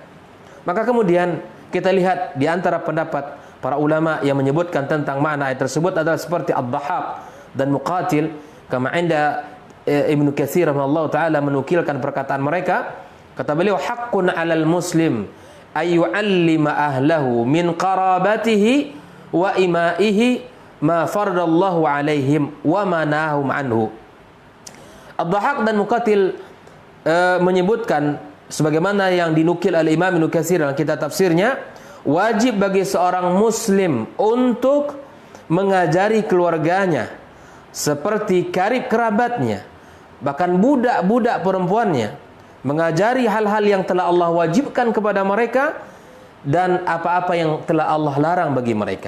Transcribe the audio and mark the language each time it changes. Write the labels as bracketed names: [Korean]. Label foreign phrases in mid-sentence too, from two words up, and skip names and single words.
[Indonesian] Maka kemudian kita lihat di antara pendapat para ulama yang menyebutkan tentang makna ayat tersebut adalah seperti Ad-Dhahhak dan Muqatil, [Arabic] كما عند [Indonesian] Ibnu Katsir [Arabic] رحمه الله تعالى [Indonesian] menukilkan perkataan mereka. Kata beliau, [Arabic] حق على المسلم أن يعلم أهله من قرابته وإمائه ما فرض الله عليهم وما نهاهم عنه. [Indonesian] Ad-Dhahhak dan Muqatil menyebutkan sebagaimana yang dinukil oleh Imam Ibnu Katsir dalam kitab tafsirnya, wajib bagi seorang muslim untuk mengajari keluarganya seperti karib kerabatnya, bahkan budak-budak perempuannya, mengajari hal-hal yang telah Allah wajibkan kepada mereka dan apa-apa yang telah Allah larang bagi mereka.